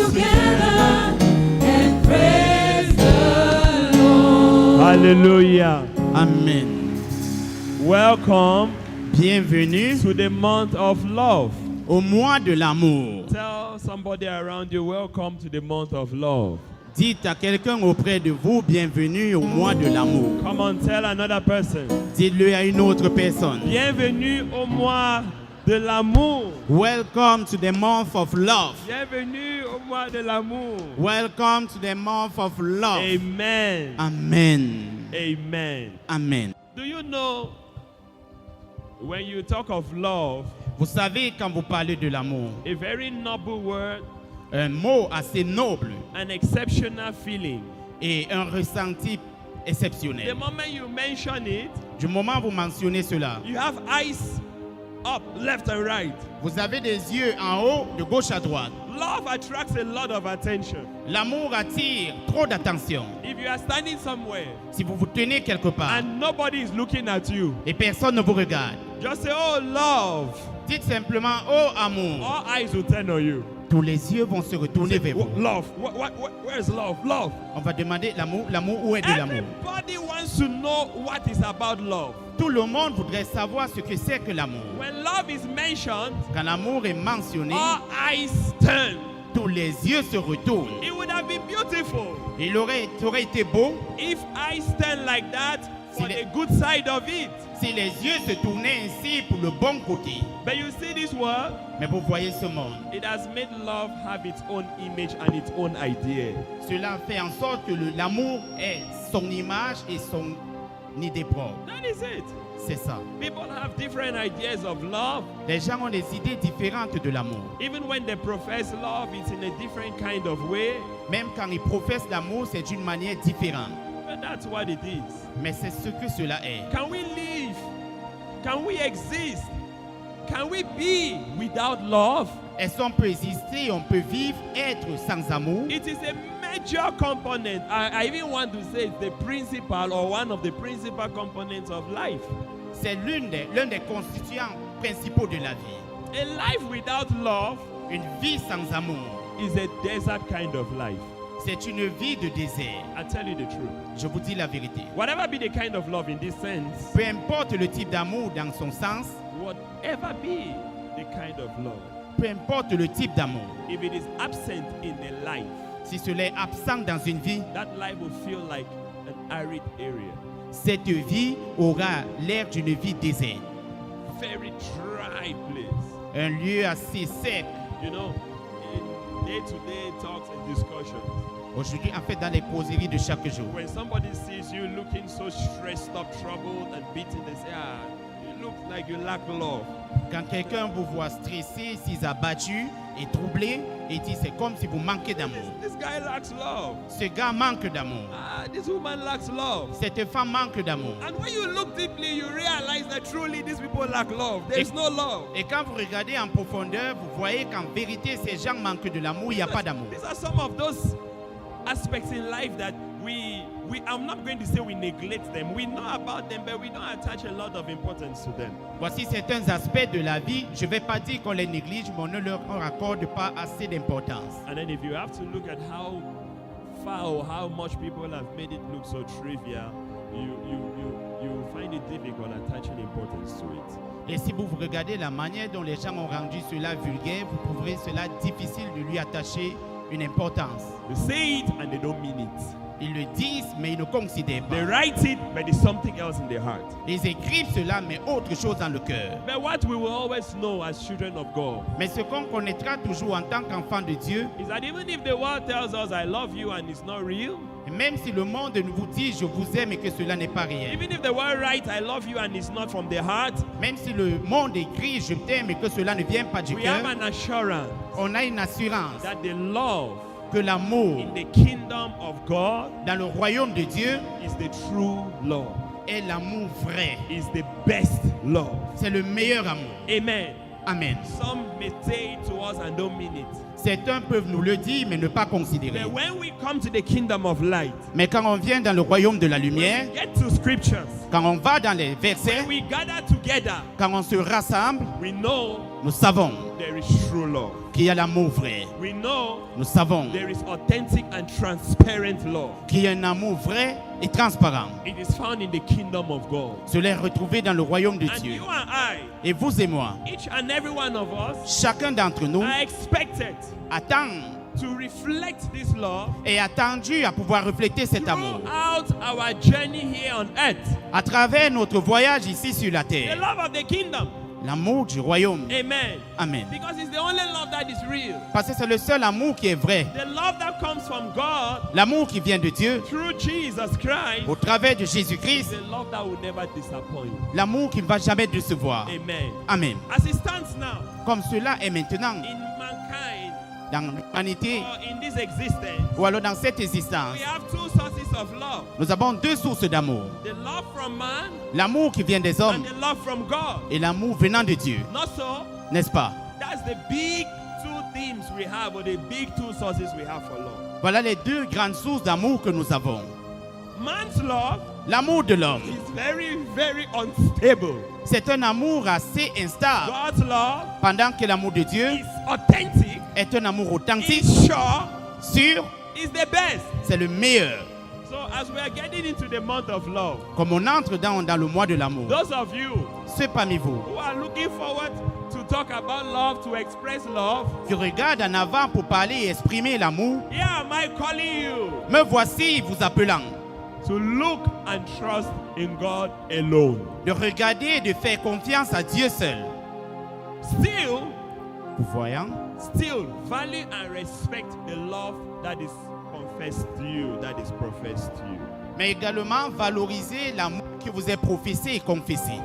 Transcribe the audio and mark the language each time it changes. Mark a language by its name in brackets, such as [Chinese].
[English] together and praise the Lord. Hallelujah. Amen. Welcome [French] Bienvenue [English] to the month of love. [French] au mois de l'amour. [English] Tell somebody around you, welcome to the month of love. [French] Dites à quelqu'un auprès de vous, bienvenue au mois de l'amour. [English] Come on, tell another person. [French] Dites-le à une autre personne. Bienvenue au mois de l'amour. [English] Welcome to the month of love. [French] Bienvenue au mois de l'amour. [English] Welcome to the month of love. Amen. [French] Amen. [English] Amen. [French] Amen. [English] Do you know when you talk of love, [French] Vous savez, quand vous parlez de l'amour, [English] a very noble word, [French] un mot assez noble [English] an exceptional feeling. [French] et un ressenti [English] The [French] exceptionnel. [English] moment you mention it, [French] Du moment où vous mentionnez cela, [English] you have eyes up, left and right. [French] vous avez des yeux en haut, de gauche à droite. [English] Love attracts a lot of attention. [French] L'amour attire trop d'attention. [English] If you are standing somewhere [French] Si vous vous tenez quelque part [English] and nobody is looking at you, [French] et personne ne vous regarde, [English] just say, oh, love. [French] dites simplement « Oh amour [English] All eyes will turn on you. ». [French] Tous les yeux vont se retourner vers vous. [English] Love. Where's love? Love. [French] On va demander l'amour. L'amour, où est de l'amour? [English] Everybody wants to know what is about love. [French] Tout le monde voudrait savoir ce que c'est que l'amour. [English] When love is mentioned, [French] Quand l'amour est mentionné, [English] all eyes turn. [French] tous les yeux se retournent. [English] It would have been beautiful [French] Ça aurait été beau [English] if eyes turn like that for [French] Si les- [English] the good side of it. [French] si les yeux se tournaient ainsi pour le bon côté. [English] But you see this world, [French] Mais vous voyez ce monde. [English] it has made love have its own image and its own idea. [French] Cela fait en sorte que l'amour est son image et son idée propre. [English] That is it. [French] C'est ça. [English] People have different ideas of love. [French] Les gens ont des idées différentes de l'amour. [English] Even when they profess love, it's in a different kind of way. [French] Même quand ils professent l'amour, c'est d'une manière différente. [English] But that's what it is. [French] Mais c'est ce que cela est. [English] Can we live? Can we exist? Can we be without love? [French] Est-ce qu'on peut exister, on peut vivre, être sans amour? [English] It is a major component. I even want to say it's the principal or one of the principal components of life. [French] C'est l'un des constituants principaux de la vie. [English] A life without love [French] Une vie sans amour, [English] is a desert kind of life. [French] c'est une vie de désert. [English] I tell you the truth. [French] Je vous dis la vérité. [English] Whatever be the kind of love in this sense, [French] Peu importe le type d'amour dans son sens, [English] whatever be the kind of love, [French] peu importe le type d'amour, [English] if it is absent in a life, [French] si cela est absent dans une vie, [English] that life will feel like an arid area, [French] cette vie aura l'air d'une vie déserte. [English] very dry place. [French] Un lieu assez sec. [English] You know, in day-to-day talks and discussions, [French] Aujourd'hui, en fait, dans les causeries de chaque jour, [English] when somebody sees you looking so stressed up, troubled, and beaten, they say, look like you lack love, [French] Quand quelqu'un vous voit stressé, s'il est abattu et troublé, il dit c'est comme si vous manquez d'amour. [English] this guy lacks love. [French] Ce gars manque d'amour. [English] This woman lacks love. [French] Cette femme manque d'amour. [English] And when you look deeply, you realize that truly these people lack love. There is no love. [French] Et quand vous regardez en profondeur, vous voyez qu'en vérité, ces gens manquent de l'amour, il n'y a pas d'amour. [English] These are some of those aspects in life that I'm not going to say we neglect them. We know about them, but we don't attach a lot of importance to them. [French] Voici certains aspects de la vie. Je ne vais pas dire qu'on les néglige, mais on ne leur accorde pas assez d'importance. [English] And then if you have to look at how far or how much people have made it look so trivial, you find it difficult attaching importance to it. [French] Et si vous regardez la manière dont les gens ont rendu cela vulgaire, vous trouverez cela difficile de lui attacher une importance. [English] They say it and they don't mean it. [French] Ils le disent, mais ils ne considèrent [English] They [French] pas. [English] write it, but there's something else in their heart. [French] Ils écrivent cela, mais autre chose dans le cœur. [English] But what we will always know as children of God [French] Mais ce qu'on connaîtra toujours en tant qu'enfant de Dieu, [English] is that even if the world tells us I love you and it's not real, [French] et même si le monde nous vous dit je vous aime et que cela n'est pas réel, [English] even if the world writes I love you and it's not from the heart, [French] même si le monde écrit je t'aime et que cela ne vient pas du [English] we [French] cœur, [English] have an assurance [French] on a une assurance [English] that the love [French] que l'amour [English] in the kingdom of God [French] dans le royaume de Dieu [English] is the true love, [French] est l'amour vrai. [English] is the best love. [French] C'est le meilleur amour. [English] Amen. [French] Amen. [English] Some may say it to us and don't mean it. [French] Certains peuvent nous le dire mais ne pas considérer. [English] But when we come to the kingdom of light, [French] Mais quand on vient dans le royaume de la lumière, [English] when we get to scriptures, [French] quand on va dans les versets, [English] when we gather together, [French] quand on se rassemble, [English] we know [French] nous savons [English] there is true love. [French] qu'il y a l'amour vrai. [English] We know [French] Nous savons [English] there is authentic and transparent love. [French] qu'il y a un amour vrai et transparent. [English] It is found in the kingdom of God. [French] Cela est retrouvé dans le royaume de [English] And [French] Dieu. [English] you and I, [French] Et vous et moi, [English] each and every one of us, [French] chacun d'entre nous [English] are expected [French] attend [English] to reflect this love [French] et attendu à pouvoir refléter cet amour [English] throughout our journey here on earth. [French] à travers notre voyage ici sur la [English] The [French] terre. [English] love of the kingdom. [French] L'amour du royaume. [English] Amen. [French] Amen. [English] Because it's the only love that is real. [French] Parce que c'est le seul amour qui est vrai. [English] The love that comes from God [French] L'amour qui vient de Dieu [English] through Jesus Christ [French] au travers de [English] is [French] Jésus-Christ. [English] the love that will never disappoint. [French] L'amour qui ne va jamais décevoir. [English] Amen. [French] Amen. [English] As it stands now, [French] Comme cela est maintenant [English] in mankind [French] dans l'humanité [English] or in this existence, [French] ou alors dans cette existence. [English] we have two sources of love. [French] Nous avons deux sources d'amour. [English] The love from man [French] L'amour qui vient des [English] and [French] hommes [English] the love from God. [French] et l'amour venant de Dieu. [English] Not so. [French] N'est-ce pas? [English] That's the big two themes we have, or the big two sources we have for love. [French] Voilà les deux grandes sources d'amour que nous avons. [English] Man's love [French] L'amour de l'homme, [English] is very, very unstable. [French] c'est un amour assez instable. [English] God's love [French] Pendant que l'amour de Dieu [English] is authentic, [French] est un amour authentique, [English] is sure, [French] sûr, [English] is the best. [French] c'est le meilleur. [English] So as we are getting into the month of love, [French] Comme on entre dans le mois de l'amour, [English] those of you [French] ceux parmi vous [English] who are looking forward to talk about love, to express love, [French] qui regardent en avant pour parler et exprimer l'amour, [English] here am I calling you [French] me voici vous appelant [English] to look and trust in God alone. [French] de regarder et de faire confiance à Dieu seul. [English] Still, [French] Voyant, [English] still value and respect the love that is confessed to you, that is professed to you. [French] mais également valoriser l'amour qui vous est professé et confessé.